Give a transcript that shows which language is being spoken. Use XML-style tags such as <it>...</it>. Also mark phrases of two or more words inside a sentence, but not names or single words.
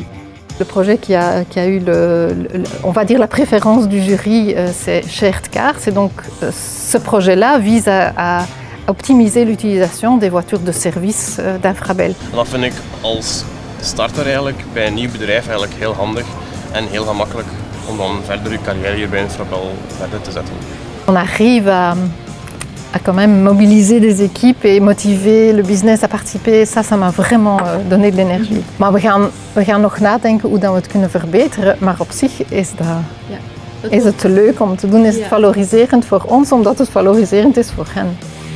<fr>Le projet qui a eu on va dire la préférence du jury, c'est Shared Car. C'est donc ce projet-là vise à optimiser l'utilisation des voitures de service d'Infrabel.</fr> <nl>Dat vind ik als starter eigenlijk bij een nieuw bedrijf eigenlijk heel handig en heel gemakkelijk om dan verder je carrière hier bij Infrabel verder te zetten.</nl> <fr>On arrive à quand même mobiliser des équipes et motiver le business à participer, ça m'a vraiment donné de l'énergie.</fr> <nl>Maar we gaan nog nadenken hoe dat we het kunnen verbeteren, maar op zich is het leuk om te doen, is het valoriserend voor ons, omdat het valoriserend is voor hen.</nl>